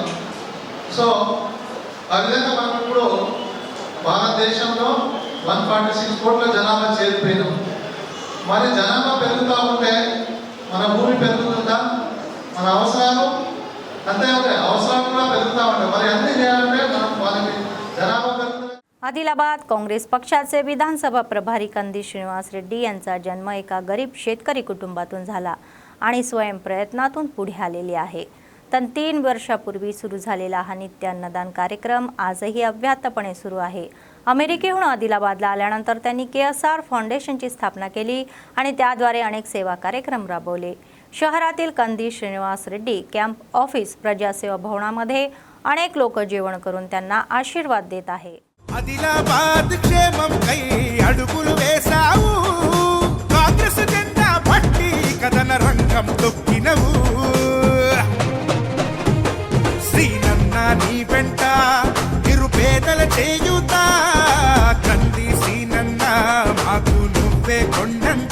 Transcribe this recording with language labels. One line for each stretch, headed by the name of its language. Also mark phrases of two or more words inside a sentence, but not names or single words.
Telugu: సో ఆ విధంగా మనం ఇప్పుడు భారతదేశంలో 146 కోట్ల జనాభా చేరిపోయినాం। మరి జనాభా పెరుగుతూ ఉంటే మన భూమి పెరుగుతుందా, మన అవసరాలు అంతే ఉంటాయి, అవసరాలు కూడా పెరుగుతూ ఉంటాయి। మరి అన్నీ చేయాలంటే మనం వాళ్ళకి జనాభా పెరుగుతుంది।
Marathi: आदिलाबाद काँग्रेस पक्षाचे विधानसभा प्रभारी कंदी श्रीनिवास रेड्डी यांचा जन्म एका गरीब शेतकरी कुटुंबातून झाला आणि स्वयंप्रयत्नातून पुढे आलेले आहे। तर 3 वर्षापूर्वी सुरू झालेला हा नित्य अन्नदान कार्यक्रम आजही अव्याहतपणे सुरू आहे। अमेरिकेहून आदिलाबादला आल्यानंतर त्यांनी KSR फाउंडेशनची स्थापना केली आणि त्याद्वारे अनेक सेवा कार्यक्रम राबवले। शहरातील कंदी श्रीनिवास रेड्डी
English: camp office
Marathi: प्रजासेवा भवनामध्ये अनेक लोक जेवण करून त्यांना आशीर्वाद देत आहे।
Telugu: ఆదిలాబాద్ క్షేమం కై అడుగులు వేసావు, కాంగ్రెస్ జెండా పట్టి కథన రంగం తొక్కినవు। శ్రీనన్న నీ వెంట నిరుపేదల చేయుత, కంది శ్రీనన్న మాకు నువ్వే కొండంత।